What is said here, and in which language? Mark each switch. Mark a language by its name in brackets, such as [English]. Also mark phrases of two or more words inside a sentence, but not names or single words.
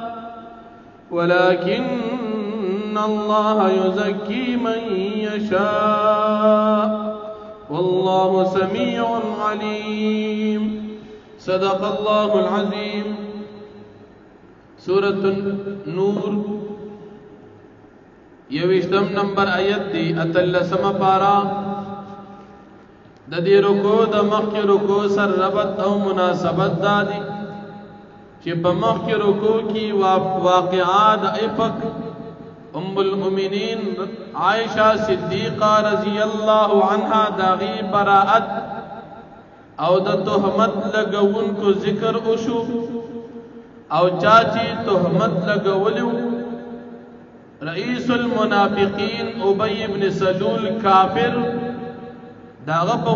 [Arabic] ولكن الله يزكي من يشاء والله سميع عليم صدق الله العظيم سورة النور [Pashto] یوشتم نمبر آیت دی اتلسم پارا د دې رکو د مخکې رکو سر ربط او مناسبت دادی چې په مخکې رکو کې واقعات افک ام المؤمنین عائشہ صدیقہ [Arabic] رضی اللہ عنہا [Pashto] داغی براءت او د تهمت لګونکو ذکر وشو او چاچی تهمت لګولیو رئیس المنافقین ابی ابن سلول کافر داغه په